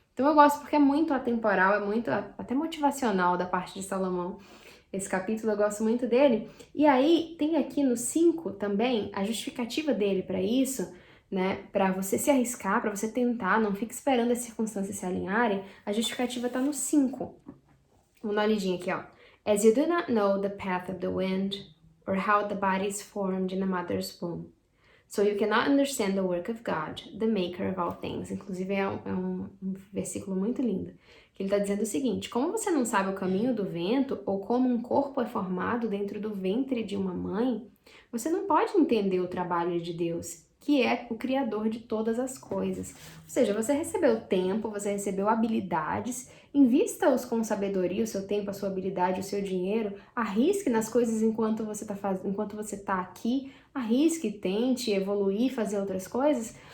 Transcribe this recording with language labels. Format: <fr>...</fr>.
<pt>Então eu gosto porque é muito atemporal, é muito até motivacional da parte de Salomão. Esse capítulo eu gosto muito dele. E aí tem aqui no 5 também a justificativa dele para isso, né? Para você se arriscar, para você tentar, não fique esperando as circunstâncias se alinharem. A justificativa tá no 5. Vamos dar uma lidinha aqui, ó.</pt> <en>As you do not know the path of the wind, or how the body is formed in a mother's womb, so you cannot understand the work of God, the maker of all things.</en> <pt>Inclusive é um versículo muito lindo, que ele está dizendo o seguinte: como você não sabe o caminho do vento, ou como um corpo é formado dentro do ventre de uma mãe, você não pode entender o trabalho de Deus, que é o Criador de todas as coisas. Ou seja, você recebeu tempo, você recebeu habilidades, invista-os com sabedoria, o seu tempo, a sua habilidade, o seu dinheiro, arrisque nas coisas enquanto você está aqui, arrisque, tente evoluir, fazer outras coisas.</pt>